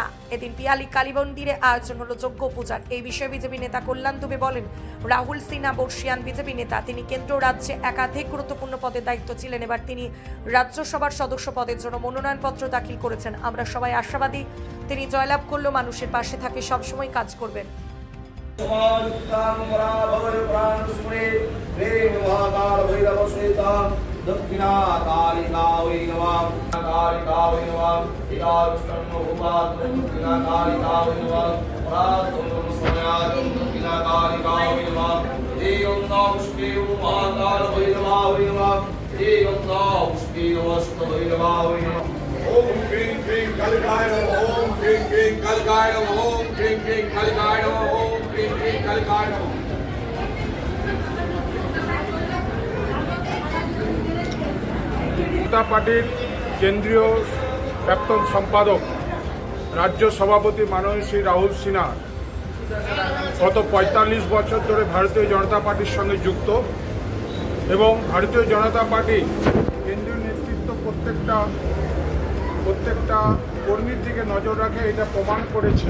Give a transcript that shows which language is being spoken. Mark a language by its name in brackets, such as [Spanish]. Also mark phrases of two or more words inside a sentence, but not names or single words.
[Bangla] এদিন পিয়ালি কালী মন্দিরে আয়োজন হলো যজ্ঞ পূজার। এই বিষয়ে বিজেপি নেতা কল্যাণ দুবে বলেন, রাহুল সিনহা বর্ষিয়ান বিজেপি নেতা, তিনি কেন্দ্র রাজ্যে একাধিক গুরুত্বপূর্ণ পদের দায়িত্ব ছিলেন। এবার তিনি রাজ্যসভার সদস্য পদের জন্য মনোনয়নপত্র দাখিল করেছেন। আমরা সবাই আশাবাদী তিনি জয়লাভ করলেও মানুষের পাশে থাকে সবসময় কাজ করবেন। [Sanskrit] दक्षिणा कालिका वै नमः कालिका वै नमः इदाष्टन्नो भूमात् दक्षिणा कालिका वै नमः प्रातः समयात् दक्षिणा कालिका वै नमः एवं नमस्ते महाकाल भैरवा वै नमः एवं नमस्ते नमस्ते भैरवा वै नमः ओम ह्रीं ह्रीं कालिकाय नमः ओम ह्रीं ह्रीं कालिकाय नमः ओम ह्रीं ह्रीं कालिकाय नमः ओम ह्रीं ह्रीं कालिकाय नमः। [Bangla] জনতা পার্টির কেন্দ্রীয় প্রাক্তন সম্পাদক রাজ্য সভাপতি মাননীয় শ্রী রাহুল সিনহা গত ৪৫ বছর ধরে ভারতীয় জনতা পার্টির সঙ্গে যুক্ত এবং ভারতীয় জনতা পার্টি কেন্দ্রীয় নেতৃত্ব প্রত্যেকটা কর্মীর দিকে নজর রাখে, এটা প্রমাণ করেছে।